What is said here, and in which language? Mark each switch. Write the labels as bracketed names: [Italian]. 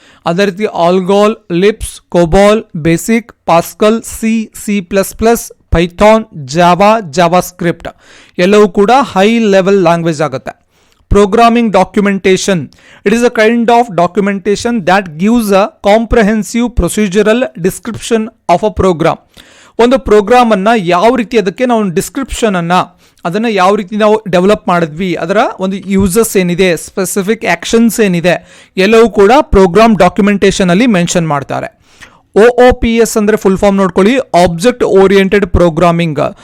[Kannada] ಅದೇ ರೀತಿ ಆಲ್ಗೋಲ್, lips, ಕೊಬೋಲ್, basic, Pascal, C++, Python, Java script ಎಲ್ಲವೂ ಕೂಡ ಹೈ ಲೆವೆಲ್ ಲ್ಯಾಂಗ್ವೇಜ್ ಆಗುತ್ತೆ. [English] Programming documentation. It is a kind of documentation that gives a comprehensive procedural description of a program. [Kannada] ಒಂದು ಪ್ರೋಗ್ರಾಮನ್ನು ಯಾವ ರೀತಿ ಅದಕ್ಕೆ ನಾವು ಡಿಸ್ಕ್ರಿಪ್ಷನನ್ನು ಅದನ್ನು ಯಾವ ರೀತಿ ನಾವು ಡೆವಲಪ್ ಮಾಡಿದ್ವಿ, ಅದರ ಒಂದು ಯೂಸಸ್ ಏನಿದೆ, ಸ್ಪೆಸಿಫಿಕ್ ಆ್ಯಕ್ಷನ್ಸ್ ಏನಿದೆ ಎಲ್ಲವೂ ಕೂಡ ಪ್ರೋಗ್ರಾಮ್ ಡಾಕ್ಯುಮೆಂಟೇಷನಲ್ಲಿ ಮೆನ್ಷನ್ ಮಾಡ್ತಾರೆ. OOPS ಅಂದರೆ ಫುಲ್ ಫಾರ್ಮ್ ನೋಡ್ಕೊಳ್ಳಿ, ಆಬ್ಜೆಕ್ಟ್ ಓರಿಯೆಂಟೆಡ್ ಪ್ರೋಗ್ರಾಮಿಂಗ್.